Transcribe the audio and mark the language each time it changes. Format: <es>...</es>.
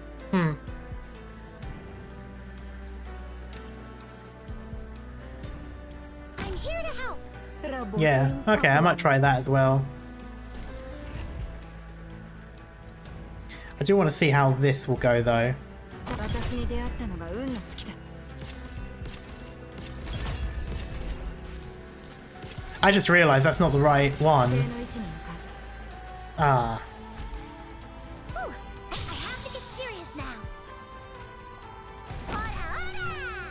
<en>Hmm. I'm here to help. Yeah, okay, I might try that as well. I do want to see how this will go though.</en> <ja>私に出会ったのが運の尽きだ。</ja> <en>I just realized that's not the right</en> <ja>指定</ja> <en>one.</en> <ja>の位置に向かう。 Ah.</ja> <en>Whew, I have to get serious now. Ora, ora!</en>